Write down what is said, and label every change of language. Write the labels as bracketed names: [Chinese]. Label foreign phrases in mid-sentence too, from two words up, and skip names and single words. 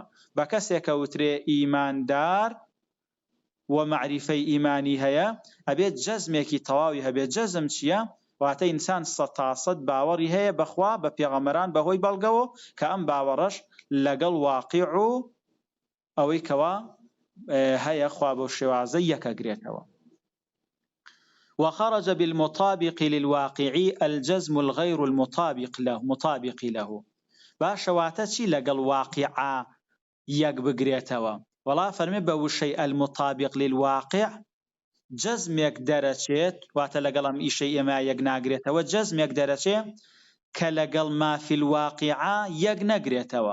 [Central Kurdish] بە کەسێکە وترێ ئیماندار و معریفەی ئیمانی هەیە، ئەبێت جەزمێکی تەواوی هەبێت. جەزم چییە؟ واتە ئینسان 100% باوەڕی هەیە بەخوا بە پێغەمبەران بەهۆی بەڵگەوە، کە ئەم باوەڕەش لەگەڵ واقیع و ئەوەی کەوا هەیە خوا بۆ شێوازە یەکەگرێتەوە. [Arabic] وخرج بالمطابق للواقع الجزم الغير المطابق له. [Central Kurdish] باشە واتە چی لەگەڵ واقعە یەک بگرێتەوە؟ وەڵا فەرمێ بە وشەی [Arabic] المطابق للواقع [Central Kurdish] جەزمێک دەرەچێت، واتە لەگەڵ ئەم ئیشەی ئێمە یەک ناگرێتەوە، جەزمێک دەرەچێت کە لەگەڵ [Arabic] ما فی الواقعە [Central Kurdish] یەک نەگرێتەوە.